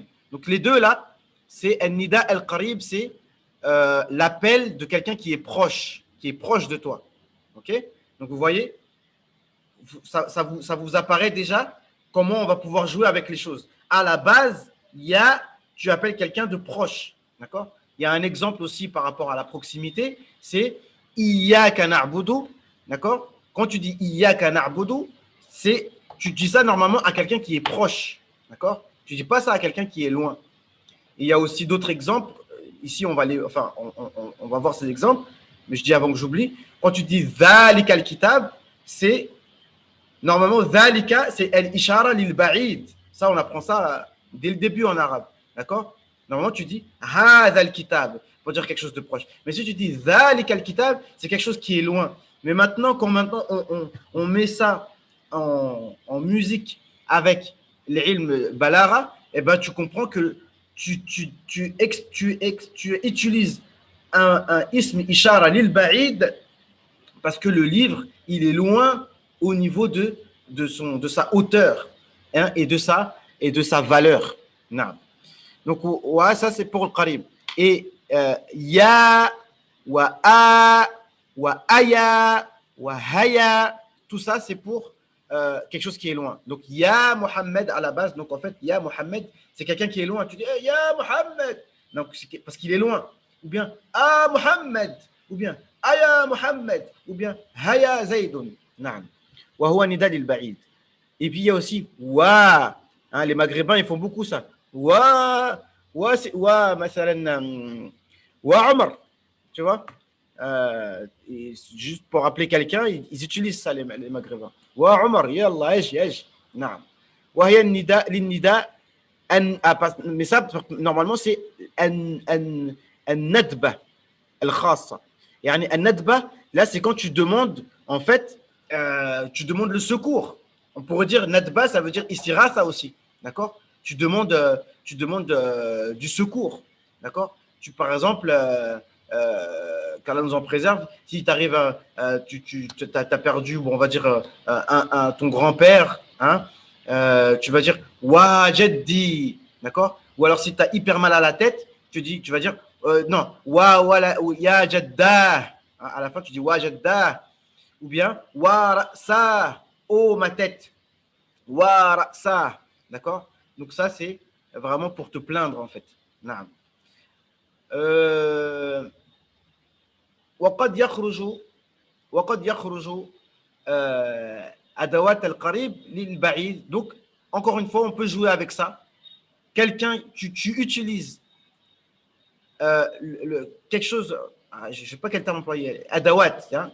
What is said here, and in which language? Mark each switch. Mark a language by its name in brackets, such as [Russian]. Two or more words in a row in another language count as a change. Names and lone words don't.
[French] Donc les deux là, c'est [Arabic] نداء القريب, [French] c'est l'appel de quelqu'un qui est proche de toi. Ok. Donc vous voyez, ça vous apparaît déjà comment on va pouvoir jouer avec les choses. À la base, tu appelles quelqu'un de proche, d'accord. Il y a un exemple aussi par rapport à la proximité, c'est [Arabic] إياك نعبد, [French] d'accord. Quand tu dis [Arabic] إياك نعبد, [French] tu dis ça normalement à quelqu'un qui est proche, d'accord. Tu dis pas ça à quelqu'un qui est loin. Et il y a aussi d'autres exemples. Ici, on va voir ces exemples, mais je dis avant que j'oublie. Quand tu dis [Arabic] ذلك الكتاب, [French] c'est normalement dhalika, c'est [Arabic] الإشارة للبعيد. [French] Ça, on apprend ça dès le début en arabe, d'accord. Normalement, tu dis [Arabic] هذا الكتاب [French] pour dire quelque chose de proche. Mais si tu dis [Arabic] ذلك الكتاب, [French] c'est quelque chose qui est loin. Mais maintenant, quand on met ça en musique avec l'ilm balara, eh ben, tu comprends que tu utilises un [Arabic] اسم إشارة للبعيد [French] parce que le livre, il est loin au niveau de sa hauteur, hein, et de sa valeur. Non. Donc, ouais, ça c'est pour le qarib. [Arabic] Et يا، وا أ، وا أيا، وا هيا, [French] tout ça c'est pour quelque chose qui est loin. Donc, [Arabic] يا محمد [French] à la base, donc en fait, [Arabic] يا محمد, [French] c'est quelqu'un qui est loin. Tu dis, hey, [Arabic] يا محمد, [French] donc, parce qu'il est loin. Ou bien, Mohammed, ou bien, [Arabic] أيا محمد, [French] ou bien, [Arabic] هيا زيد. نعم. وهو نداء للبعيد. [French] Et puis, il y a aussi, wa. Hein, les Maghrébins, ils font beaucoup ça. [Arabic] وا، مثلاً، وا عمر. [French] Tu vois? Juste pour appeler quelqu'un, ils utilisent ça, les Maghrébins. [Arabic] وا عمر، يلا، اجي. نعم. وهي نداء [French] mais ça, normalement, c'est [Arabic] ندبة الخاصة. يعني، ندبة, [French] là, c'est quand tu demandes, en fait, tu demandes le secours. On pourrait dire nadba, ça veut dire istirasa aussi. D'accord. Tu demandes du secours. D'accord. Par exemple, qu'Allah nous en préserve, si t'arrives tu as perdu, bon, on va dire, ton grand-père, hein, tu vas dire [Arabic] وا جدي, [French] d'accord. Ou alors si tu as hyper mal à la tête, tu vas dire non, [Arabic] يا جدا, [French] à la fin tu dis [Arabic] وا جدا, [French] ou bien [Arabic] وا رأسا, [French] oh ma tête, [Arabic] وا رأسا, [French] d'accord. Donc ça c'est vraiment pour te plaindre en fait. Naam. [Arabic] وقد يخرج أدوات القريب للبعيد. [French] Donc encore une fois on peut jouer avec ça. Quelqu'un, tu utilises quelque chose, je ne sais pas quel terme employer, adawat, hein.